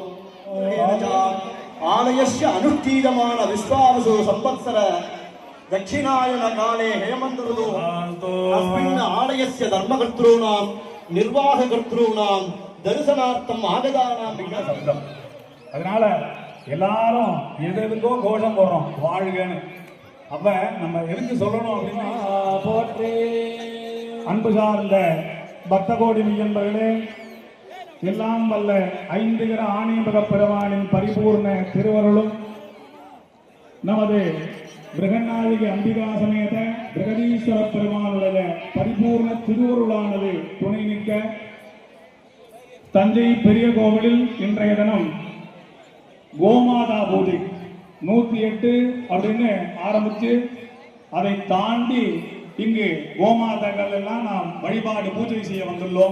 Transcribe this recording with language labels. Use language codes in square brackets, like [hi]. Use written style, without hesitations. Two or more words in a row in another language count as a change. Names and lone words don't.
[sa] आलयस्य अनुष्ठीयमान विश्वावसु संवत्सर दक्षिणायन काले हेमन्त ऋतु अस्मिन् आलयस्य धर्मकर्तॄणां निर्वाहकर्तॄणां दर्शनार्थम् आगतानां विघ्नशब्दम्. [ta] அதனால எல்லாரும் எதுக்கோ கோஷம் போடுறோம் வாழ்கன்னு. அப்ப நம்ம எதுக்கு சொல்லணும் அப்படின்னா, போற்றி அன்பு சார்ந்த பக்த கோடி மெய்யன்பர்களே, எல்லாம் வல்ல ஐந்துகிற ஆணையபக பெருமானின் பரிபூர்ண திருவருளும் நமது பிரகநாயகி அம்பிகா சமேத பிரகதீஸ்வர பெருமானுடைய பரிபூர்ண திருவருளானது துணை நிற்க தஞ்சை பெரிய கோவிலில் இன்றைய தினம் கோமாதா பூஜை 108 அப்படின்னு ஆரம்பிச்சு அதை தாண்டி இங்கு கோமாதாக்கள் எல்லாம் நாம் வழிபாடு பூஜை செய்ய வந்துள்ளோம்.